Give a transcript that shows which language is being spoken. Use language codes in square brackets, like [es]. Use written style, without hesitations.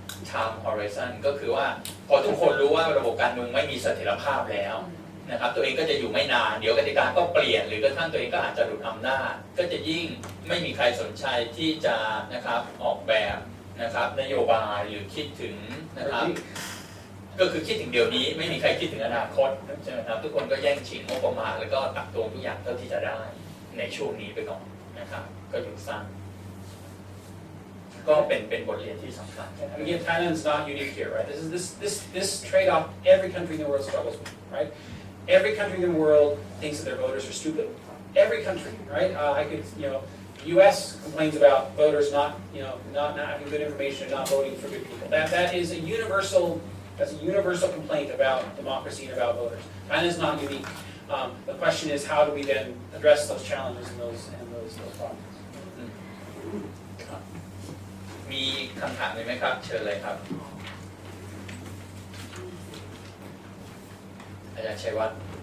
[th] time horizon ก็คือว่าพอทุกคนรู้ว่าระบบการเมืองไม่มีเสถียรภาพแล้วนะครับตัวเองก็จะอยู่ไม่นานเดี๋ยวกติกาก็เปลี่ยนหรือกระทั่งตัวเองก็อาจจะหลุดอำนาจก็จะยิ่งไม่มีใครสนใจที่จะนะครับออกแบบนะครับนโยบายหรือคิดถึงนะครับ ก็คือคิดถึงเดี๋ยวนี้ไม่มีใครคิดถึงอนาคตใช่ไหมครับทุกคนก็แย่งชิงงบประมาณแล้วก็ตักตวงทุกอย่างเท่าที่จะได้ในช่วงนี้ไปก่อนนะครับก็อยู่สั้นก็เป็นบทเรียนที่สำคัญ [en] And again, Thailand's not unique here, right? This trade-off every country in the world struggles with, right? Every country in the world thinks that their voters are stupid. Every country, right? The U.S. complains about voters not having good information and not voting for good people. That is a universal complaint about democracy and about voters. Thailand is not unique. The question is, how do we then address those challenges and those problems? [th] มีคำถามไหมครับเชิญเลยครับอาจารย์ชัยวัฒน์